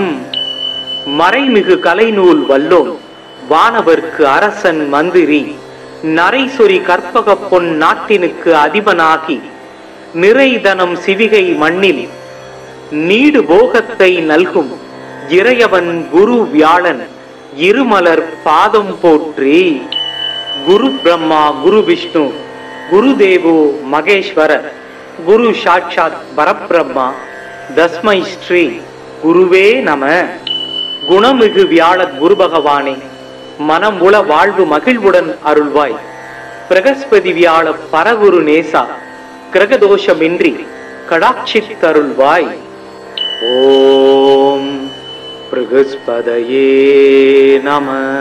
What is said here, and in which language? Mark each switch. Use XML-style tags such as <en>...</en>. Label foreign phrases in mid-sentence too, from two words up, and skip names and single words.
<ta>மறைமிகு கலைநூல் வல்லோன் வானவர்க்கு அரசன் மந்திரி நரைசொரி கற்பக பொன் நாட்டினுக்கு அதிபனாகி நிறைதனம் சிவிகை மண்ணில் நீடு போகத்தை நல்கும் இறையவன் குரு வியாழன் இருமலர் பாதம் போற்றி.</ta> <sa>குரு பிரம்மா குரு விஷ்ணு குரு தேவோ மகேஸ்வர குரு சாட்சாத் பரபிரம்மா தஸ்மை ஸ்ரீ குருவே நம.</sa> <ta>குணமிகு வியாழ குரு பகவானே மனம் உள வாழ்வு மகிழ்வுடன் அருள்வாய். பிரகஸ்பதி வியாழ பரகுரு நேசா கிரகதோஷமின்றி கடாட்சித்தருள்வாய்.</ta> <sa>ஓம் பிரகஸ்பதயே நம.</sa>